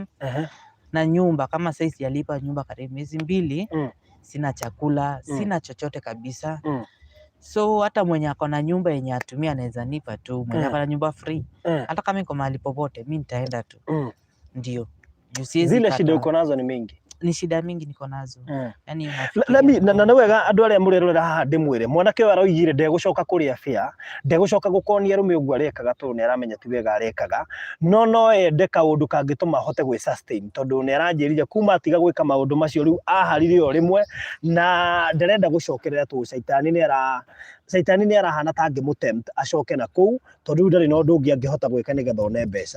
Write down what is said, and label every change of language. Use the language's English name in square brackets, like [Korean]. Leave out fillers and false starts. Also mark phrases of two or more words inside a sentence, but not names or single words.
[Swahili] Na nyumba, kama sasa sijalipa nyumba karibu miezi 2, sina chakula, sina chochote kabisa. So hata mwenye ako na nyumba yenye atumia anaweza nipa tu, mwenye ako na nyumba free. Hata kama niko mahali popote, mimi nitaenda tu. Ndio. Zile shida uko nazo ni mingi. Ni shida mingi niko nazo. Yani [Kikuyu] na wega andu aria murerorera haha ndimwire mwanake we aroigire ndegucoka kuria fia, ndegucoka gukonia rume uguo arekaga tondu ni aramenya ti wega arekaga, no ende kaundu kangituma hote gwi sustain tondu ni aranjirire kuma atiga gwika maundu macio riu aharire o rimwe na nderenda gucokerera tu shaitani ni arahana tangi mutempt acoke na kuu tondu ndari no ndungi angihota gwika nigetha one mbeca.